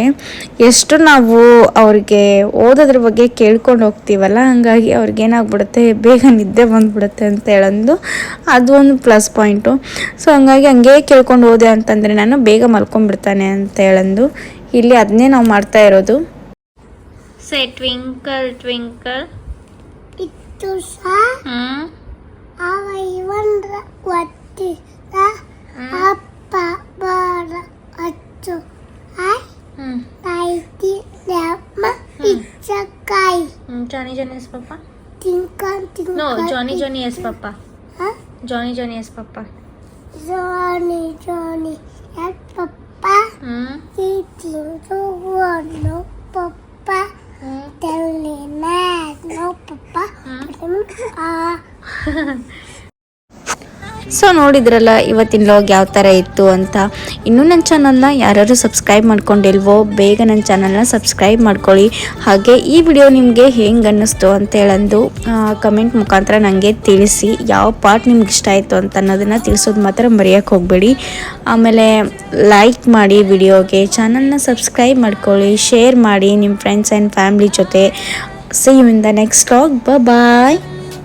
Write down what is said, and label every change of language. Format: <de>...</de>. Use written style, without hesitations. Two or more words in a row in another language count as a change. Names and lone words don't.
<kn>ಎಷ್ಟು ನಾವು ಅವ್ರಿಗೆ ಓದೋದ್ರ ಬಗ್ಗೆ ಕೇಳ್ಕೊಂಡು ಹೋಗ್ತೀವಲ್ಲ, ಹಂಗಾಗಿ ಅವ್ರಿಗೇನಾಗ್ಬಿಡುತ್ತೆ, ಬೇಗ ನಿದ್ದೆ ಬಂದುಬಿಡುತ್ತೆ ಅಂತ ಹೇಳಂದು ಅದು ಒಂದು</kn> <en>plus point.</en> <kn>ಸೊ ಹಂಗಾಗಿ ಹಂಗೆ ಕೇಳ್ಕೊಂಡು ಹೋದೆ ಅಂತಂದರೆ ನಾನು ಬೇಗ ಮಲ್ಕೊಂಡ್ಬಿಡ್ತಾನೆ ಅಂತ ಹೇಳಂದು ಇಲ್ಲಿ ಅದನ್ನೇ ನಾವು ಮಾಡ್ತಾ ಇರೋದು.</kn> <en>say twinkle twinkle Itu awal wanda wati apa bara acu hai taiti lama icakai Johnny Johnny yes papa. tingkan No, Johnny Johnny yes papa. Huh? Johnny Johnny yes papa. Johnny Johnny yes papa. Eating no papa. Telling no papa.</en> <kn>ಸೊ ನೋಡಿದ್ರಲ್ಲ ಇವತ್ತಿನ ಲಾಗ್ ಯಾವ ಥರ ಇತ್ತು ಅಂತ. ಇನ್ನೂ ನನ್ನ ಚಾನಲ್ನ ಯಾರು ಸಬ್ಸ್ಕ್ರೈಬ್ ಮಾಡ್ಕೊಂಡಿಲ್ವೋ ಬೇಗ ನನ್ನ ಚಾನಲ್ನ ಸಬ್ಸ್ಕ್ರೈಬ್ ಮಾಡ್ಕೊಳ್ಳಿ. ಹಾಗೆ ಈ ವಿಡಿಯೋ ನಿಮಗೆ ಹೆಂಗೆ ಅನ್ನಿಸ್ತು ಅಂತ ಹೇಳಂದು ಕಮೆಂಟ್ ಮುಖಾಂತರ ನನಗೆ ತಿಳಿಸಿ. ಯಾವ ಪಾರ್ಟ್ ನಿಮ್ಗೆ ಇಷ್ಟ ಆಯಿತು ಅಂತ ಅನ್ನೋದನ್ನು ತಿಳಿಸೋದು ಮಾತ್ರ ಮರೆಯೋಕ್ಕೆ ಹೋಗಬೇಡಿ. ಆಮೇಲೆ ಲೈಕ್ ಮಾಡಿ ವಿಡಿಯೋಗೆ, ಚಾನಲ್ನ ಸಬ್ಸ್ಕ್ರೈಬ್ ಮಾಡ್ಕೊಳ್ಳಿ, ಶೇರ್ ಮಾಡಿ ನಿಮ್ಮ</kn> <en>friends and family</en> <kn>ಜೊತೆ.</kn> <en>See you in the next vlog. Bye bye.</en>